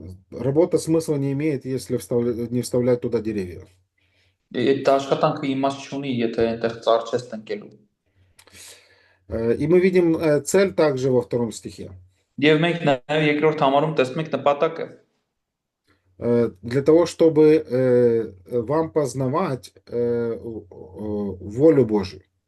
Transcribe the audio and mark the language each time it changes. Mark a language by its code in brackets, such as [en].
[ru] Работа смысла не имеет, если не вставлять туда деревья. [hy] Այդ աշխատանքը իմաստ չունի, եթե այնտեղ ծառ չես տնկելու։ [ru] И мы видим цель также во втором стихе. [hy] Եվ մենք նաեւ երկրորդ համարում տեսնում ենք նպատակը։ [ru] Для того, чтобы вам познавать волю Божию.